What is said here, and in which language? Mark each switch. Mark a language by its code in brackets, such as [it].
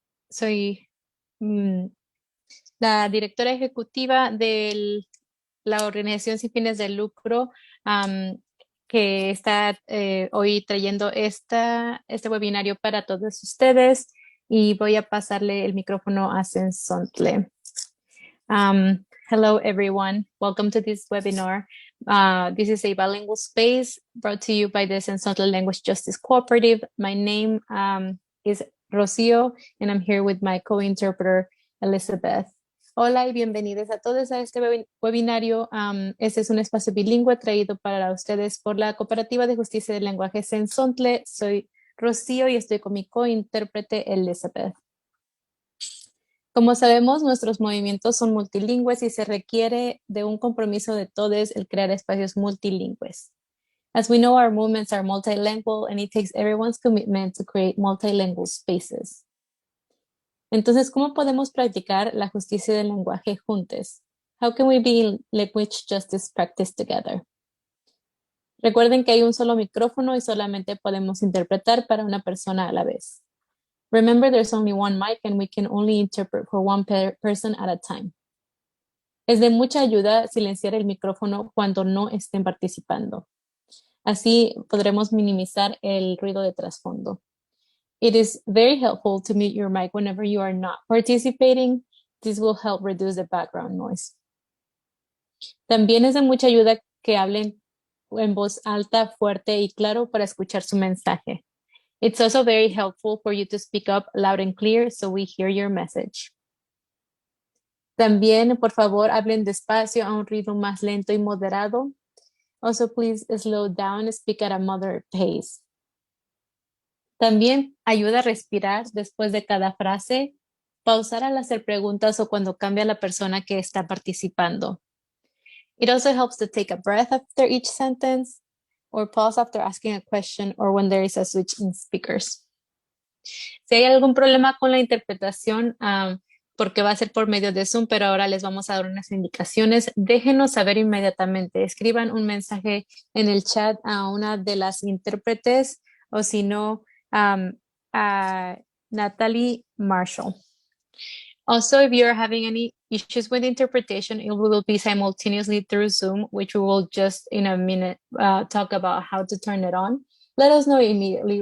[es] Soy la directora ejecutiva de la organización sin fines de lucro que está hoy trayendo este webinario para todos ustedes y voy a pasarle el micrófono a Sensontle. [en] Hello, everyone. Welcome to this webinar. This is a bilingual space brought to you by the Sensontle Language Justice Cooperative. My name is Rocio, and I'm here with my co-interpreter, Elizabeth. [es] Hola y bienvenidos a todos a este webinario. Este es un espacio bilingüe traído para ustedes por la Cooperativa de Justicia del Lenguaje Sensontle. Soy Rocío y estoy con mi co-intérprete, Elizabeth. Como sabemos, nuestros movimientos son multilingües y se requiere de un compromiso de todos el crear espacios multilingües. [en] As we know, our movements are multilingual and it takes everyone's commitment to create multilingual spaces. [es] Entonces, ¿cómo podemos practicar la justicia del lenguaje juntos? [en] How can we be language justice practice together? [es] Recuerden que hay un solo micrófono y solamente podemos interpretar para una persona a la vez. [en] Remember, there's only one mic and we can only interpret for one person at a time. [es] Es de mucha ayuda silenciar el micrófono cuando no estén participando. Así podremos minimizar el ruido de trasfondo. [en] It is very helpful to mute your mic whenever you are not participating. This will help reduce the background noise. [es] También es de mucha ayuda que hablen en voz alta, fuerte y claro para escuchar su mensaje. [en] It's also very helpful for you to speak up loud and clear so we hear your message. [es] También, por favor, hablen despacio a un ritmo más lento y moderado. [en] Also, please slow down and speak at a moderate pace. [es] También ayuda a respirar después de cada frase, pausar al hacer preguntas o cuando cambia la persona que está participando. [en] It also helps to take a breath after each sentence or pause after asking a question or when there is a switch in speakers. [es] Si hay algún problema con la interpretación, porque va a ser por medio de Zoom, pero ahora les vamos a dar unas indicaciones, déjenos saber inmediatamente. Escriban un mensaje en el chat a una de las intérpretes o si no, a Natalie Marshall. [en] Also, if you're having any issues with interpretation, it will be simultaneously through Zoom, which we will just in a minute talk about how to turn it on. Let us know immediately.